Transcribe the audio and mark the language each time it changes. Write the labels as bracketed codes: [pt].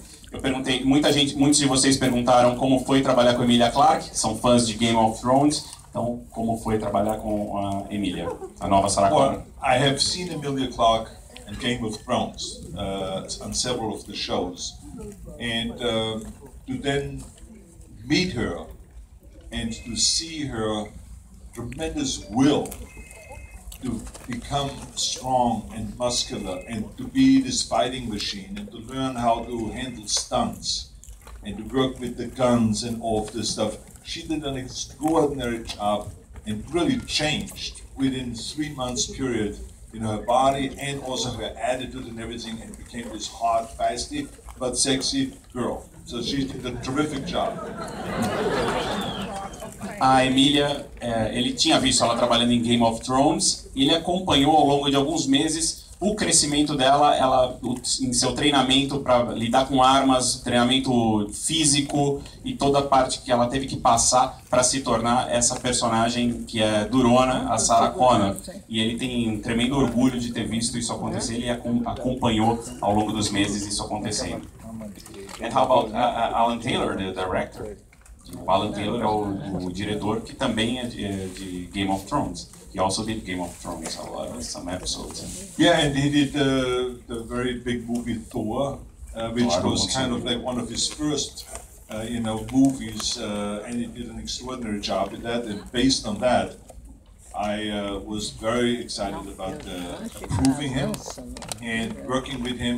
[pt] Eu perguntei, muitos de vocês perguntaram como foi trabalhar com a Emilia Clarke, são fãs de Game of Thrones, então como foi trabalhar com a Emilia, a nova Sarah Connor? [en] Well, I have seen Emilia Clarke in Game of Thrones on several of the shows. And to then meet her and to see her tremendous will to become strong and muscular and to be this fighting machine and to learn how to handle stunts and to work with the guns and all of this stuff. She did an extraordinary job and really changed within 3 months period in her body and also her attitude and everything, and became this hard, feisty, but sexy girl. So she did a terrific job. [pt] a Emília, ele tinha visto ela trabalhando em Game of Thrones, e ele acompanhou ao longo de alguns meses o crescimento dela, em seu treinamento para lidar com armas, treinamento físico e toda a parte que ela teve que passar para se tornar essa personagem que é durona, a Sarah Connor. E ele tem um tremendo orgulho de ter visto isso acontecer, ele acompanhou ao longo dos meses isso acontecendo. [en] And how about Alan Taylor, the director? [pt] O Alan Taylor é o diretor que também é de Game of Thrones. [en] He also did Game of Thrones, some episodes. Yeah, and he did the very big movie Thor, which Largo, was kind of like one of his first, movies, and he did an extraordinary job in that. And based on that, I was very excited about approving him and working with him.